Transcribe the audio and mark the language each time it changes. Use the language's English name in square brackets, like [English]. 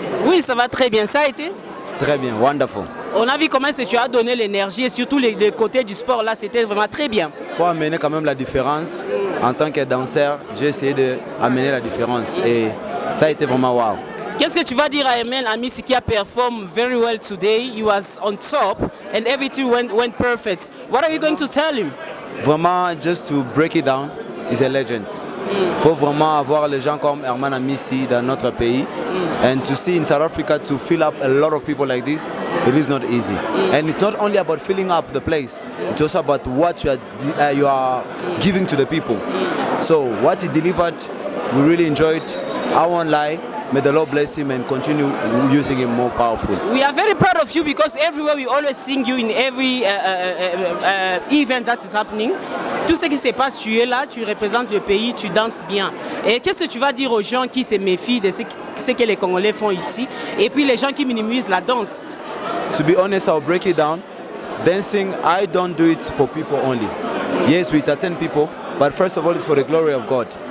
[French] Oui, ça va très bien. Ça a été? Très bien, wonderful. On a vu comment tu as donné l'énergie et surtout les côtés du sport là, c'était vraiment très bien. Il faut amener quand même la différence. En tant que danseur, j'ai essayé d'amener la différence et ça a été vraiment wow. Qu'est-ce que tu vas dire à Hermel Amissi qui a [English] performed very well today? He was on top and everything went perfect. What are you going to tell him? Vraiment, just to break it down, he's a legend. [French] Il faut vraiment avoir les gens comme Hermel Amissi dans notre pays. [English] And to see in South Africa to fill up a lot of people like this, it is not easy. And it's not only about filling up the place, it's also about what you are giving to the people. So what he delivered, we really enjoyed. I won't lie. May the Lord bless him and continue using him more powerful. We are very proud of you because everywhere we always sing you in every event that is happening. [French] Tout ce qui se passe, tu es là, tu représentes le pays, tu danses bien. Et qu'est-ce que tu vas dire aux gens qui se méfient de ce que les Congolais font ici et puis les gens qui minimisent la danse? [English] To be honest, I'll break it down. Dancing, I don't do it for people only. Yes, we entertain people, but first of all, it's for the glory of God.